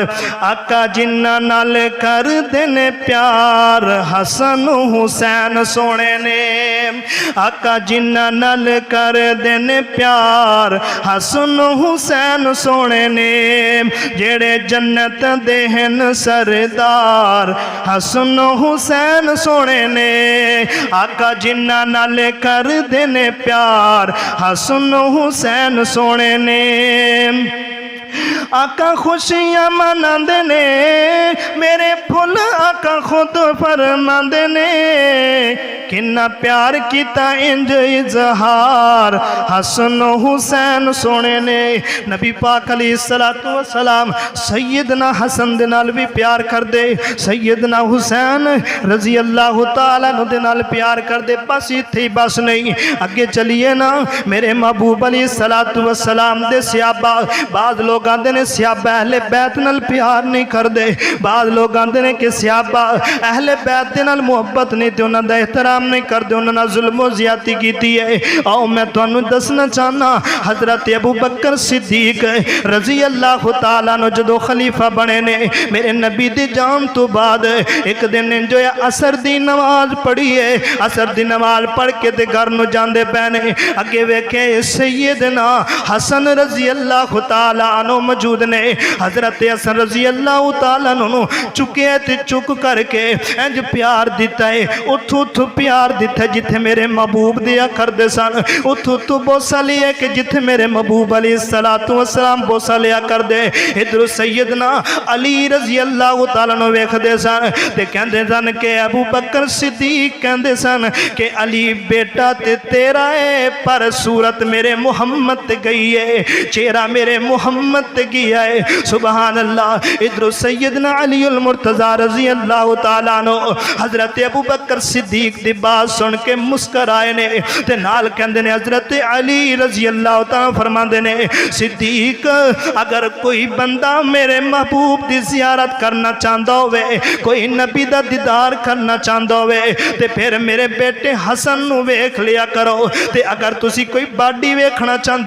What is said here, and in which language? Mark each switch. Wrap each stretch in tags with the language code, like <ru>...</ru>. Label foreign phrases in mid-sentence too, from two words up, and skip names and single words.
<pa>آقا جنہ نال کر دینے پیار حسن حسین سونے نے آقا جنہ نال کر دینے پیار حسن حسین سونے نے جیڑے جنت دہن سردار حسن حسین سونے نے آقا جنہ نال کر دینے پیار حسن حسین سونے نے. آقا خوشیاں مناندے نے میرے پھل آقا خود فرماندے نے کنا پیار کیتا انج اظہار حسن حسین سونے نے. نبی پاک</pa> <ar>علیہ السلام</ar> <pa>سیدنا حسن دے نال بھی پیار کر دے سیدنا حسین</pa> <ar>رضی اللہ تعالیٰ عنہ</ar> <pa>دے نال پیار کر دے. بس اتھی بس نہیں اگے چلیے نا میرے محبوب</pa> <ar>علیہ السلام</ar> <pa>دے صحابہ. بعض لوگ آندے نے صحابہ اہل بیت نال پیار نہیں کر دے بعض لوگ آندے نے کہ صحابہ اہل بیت دے نال محبت نہیں تے انہاں دا احترام نہیں کر دے انہاں نال ظلم و زیادتی کیتی ہے. آؤ میں تانوں دسنا چاہنا حضرت ابو بکر صدیق</pa> <ar>رضی اللہ تعالیٰ عنہ</ar> <pa>جدو خلیفہ بنے نے میرے نبی دی جان تو بعد ایک دن جو ہے عصر دی نماز پڑھی ہے عصر دی نماز پڑھ کے تے گھر نو جاندے پہنے اگے ویکھے سیدنا حسن</pa> <ar>رضی اللہ تعالیٰ عنہ</ar> <pa>موجود نے. حضرت حسن</pa> <ar>رضی اللہ تعالیٰ عنہ</ar> <pa>چکے تے چک کر کے انج پیار دیتا ہے اتھو پیار دیتا ہے جتھے میرے محبوب دیا کر دے سن اتھو بوسا لیا کہ جتھے میرے محبوب</pa> <ar>علیہ السلام</ar> <pa>بوسا لیا کر دے. ادھر سیدنا علی</pa> <ar>رضی اللہ تعالیٰ عنہ</ar> <pa>ویکھ دے سن تے کہندے سن کہ ابو بکر صدیق کہندے سن کہ علی بیٹا تے تیرا ہے پر صورت میرے محمد تے گئی ہے چہرہ میرے محمد تے گیا ہے.</pa> <ar>سبحان اللہ.</ar> <pa>ادھر سیدنا علی المرتضی</pa> <ar>رضی اللہ تعالیٰ عنہ</ar> <pa>حضرت ابو بکر صدیق دی بات سن کے مسکرائے نے تے نال کہندے نے حضرت علی</pa> <ar>رضی اللہ تعالیٰ</ar> <pa>فرماندے نے صدیق اگر کوئی بندہ میرے محبوب دی زیارت کرنا چاہتا ہوئے کوئی نبی دا دیدار کرنا چاہتا ہوئے تے پھر میرے بیٹے حسن نو ویکھ لیا کرو تے اگر تسی کوئی باڈی ویکھنا چاہتے</pa>